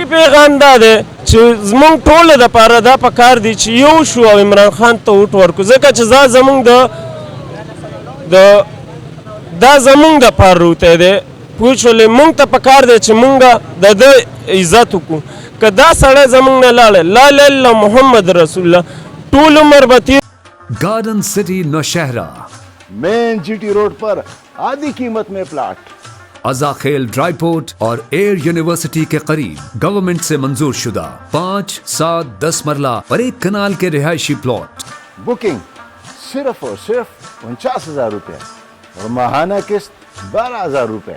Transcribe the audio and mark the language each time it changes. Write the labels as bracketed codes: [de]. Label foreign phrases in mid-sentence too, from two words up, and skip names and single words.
[ps] پیغام دا دی چې زمونږ ټولو دپاره دا پکار دی چې یو شو او عمران خان ته ووټ ورکړو ځکه چې دا زمونږ دا زمونږ دپاره روتی دی پوه شولې مونږ ته پکار دی چې مونږ د ده عزت وکړو که دا سړی زمونږ نه لاړی [ar] لا اله الا محمد رسول الله [ps] ټول عمر به تیر [ur] गार्डन सिटी नौशहरा مین جی ٹی روڈ پر آدھی قیمت میں پلاٹ اضاخیل ڈرائی پورٹ اور ایئر یونیورسٹی کے قریب گورنمنٹ سے منظور شدہ 5, 7, 10 مرلہ اور 1 کنال کے رہائشی پلاٹ. بکنگ صرف اور صرف 49,000 روپے اور ماہانہ قسط 12,000 روپے.